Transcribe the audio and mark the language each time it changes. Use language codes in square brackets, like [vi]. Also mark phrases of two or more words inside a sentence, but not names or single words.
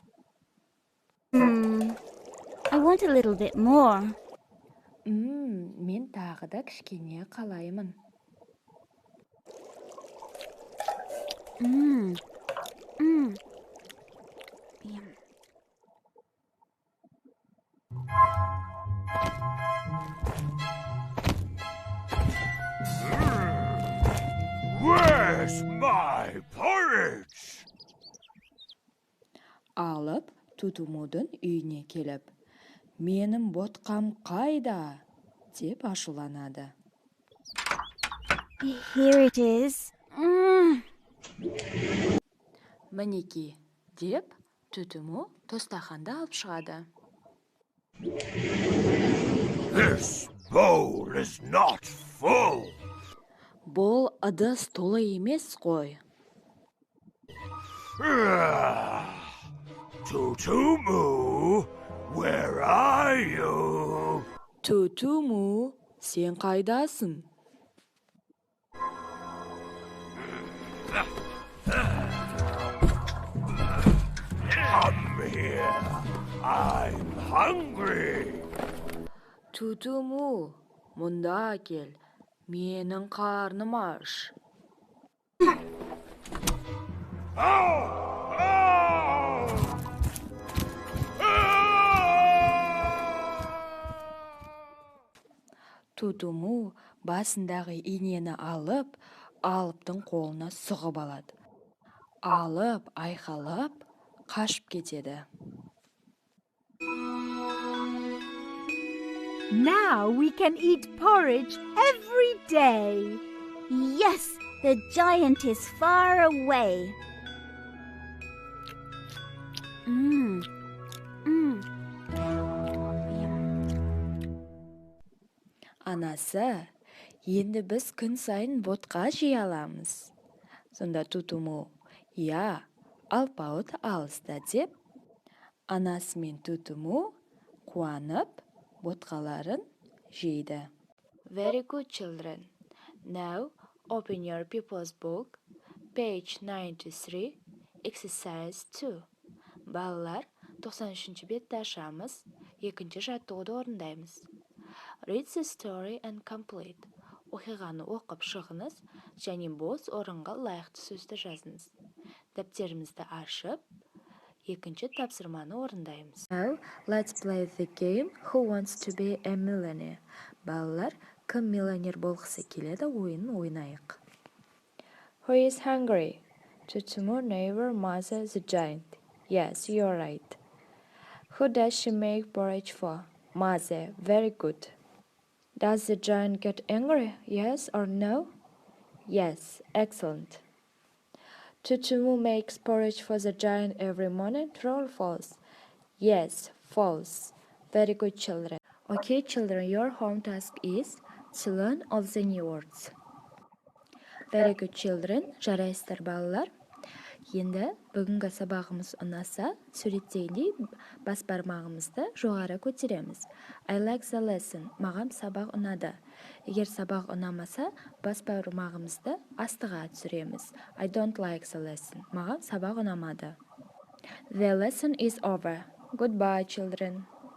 [en] I want a little bit more. [kk] Мен тағы да кішкене қалаймын. [en] Yum. Where's my porridge? [kk] Алып, Тутумудың үйіне келіп, менің ботқам қайда? Деп ашуланады. [en] Here it is. [kk] Мінеки, деп Тутуму тостаханды алып шығады. [en] This bowl is not full. [kk] Бұл ыдыс толы емес қой. [en] Tutu-Moo, where are you? [kk] Тутуму, сен қайдасың? [en] Come here. I'm hungry. [kk] Тутуму, мұнда кел. Менің қарным аш. Тутуму басындағы инені алып, алыптың қолына сұғып алады. Алып, айқалап, қашып кетеді. [en] Now we can eat porridge every day. Yes, the giant is far away. [kk] Анасы, енді біз күн сайын ботқа жей аламыз. Сонда Тутуму, я, алпауыт алыста деп, анасы мен Тутуму қуанып, ботқаларын жейді. [en] Very good, children. Now, open your people's book, page 93, exercise 2. [kk] Балалар, 93-ші бетті ашамыз, екінші жаттығуды орындаймыз. [en] Read the story and complete. [kk] Оқиғаны оқып шығыңыз, және бос орынға лайықты сөзді жазыңыз. Дәптерімізді ашып, екінші тапсырманы орындаймыз. [en] Now, let's play the game Who Wants to be a Millionaire? [kk] Балалар, кім миллионер болғысы келеді ойынын ойнайық. [en] Who is hungry? Tutumu neighbor mother the giant. Yes, you're right. Who does she make porridge for? Mother, very good. Does the giant get angry? Yes or no? Yes, excellent. Tutumu makes porridge for the giant every morning. True or false? Yes, false. Very good, children. Okay, children, your home task is to learn all the new words. Very good, children. [kk] Жарайсыздар, балалар. Енді бүгінгі сабағымыз ұнаса, суреттегендей бас бармағымызды жоғары көтереміз. [en] I like the lesson. [kk] Маған сабақ ұнады. Егер сабақ ұнамаса, бас бармағымызды астыға түсіреміз. [en] I don't like the lesson. [kk] Маған сабақ ұнамады. [en] The lesson is over. Goodbye, children.